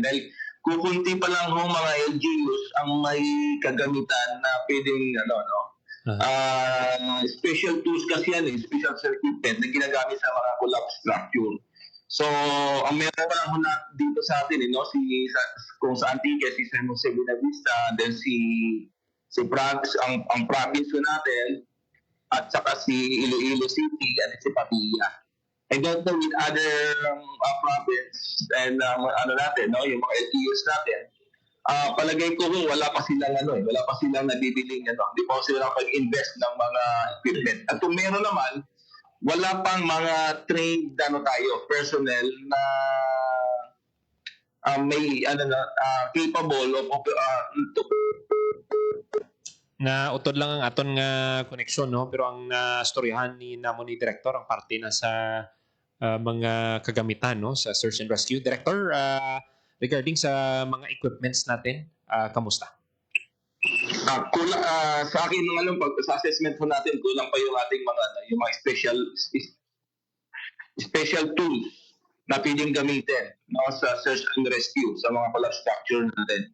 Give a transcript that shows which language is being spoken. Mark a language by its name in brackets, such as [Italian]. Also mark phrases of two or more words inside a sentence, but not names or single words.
[Filipino] Dahil kukunti pa lang ho mga LGUs ang may kagamitan na pwedeng [English] special tools [Filipino] kasi yan, [English] special equipment [Filipino] na ginagamit sa mga [English] collapse structure. [Filipino] So, ang meron pa lang ho dito sa atin, kung sa Antique, si San Jose Buenavista, then ang province ho natin, at saka si Iloilo City at si Padilla. I don't know with other province and yung mga LTUs natin. Palagay ko wala pa silang nabibiling hindi pa sila nakapag-invest ng mga equipment. At kung meron naman, wala pang mga [English] trained personnel [Filipino] na may [English] capable of [Hiligaynon] Na utod lang ang aton nga koneksyon, no? Pero ang storyahan ni Director ang parte na sa mga kagamitan, no, sa [English] search and rescue. [Filipino] Director, regarding sa mga equipments natin, kamusta? Kulang sa akin sa assessment po natin, kulang pa yung ating yung mga [English] special tools [Filipino] na pwedeng gamitin, no, sa [English] search and rescue [Filipino] sa mga [English] collapse structure [Filipino] natin.